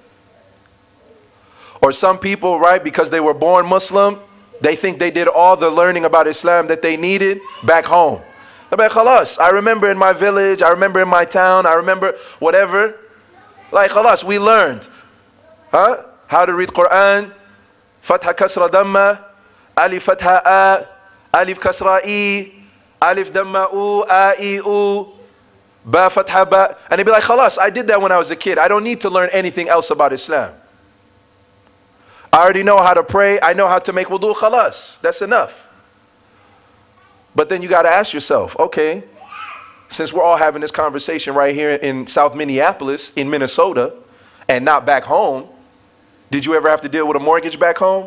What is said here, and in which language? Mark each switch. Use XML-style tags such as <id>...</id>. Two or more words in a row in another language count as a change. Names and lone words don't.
<en>Or some people, right, because they were born Muslim, they think they did all the learning about Islam that they needed back home. They're like, khalas, I remember in my village, I remember in my town, I remember whatever. Like, khalas, we learned. How to read Quran,</en> <ar>فتحة كسرة ضمة، ألف فتحة أ، ألف كسرة إ، ألف ضمة أُ، أ، إ، أُ, باء فتحة با.</ar> <en>And they'd be like, khalas, I did that when I was a kid. I don't need to learn anything else about Islam. I already know how to pray. I know how to make wudu. Khalas. That's enough. But then you got to ask yourself, okay, since we're all having this conversation right here in South Minneapolis, in Minnesota, and not back home, did you ever have to deal with a mortgage back home?</en>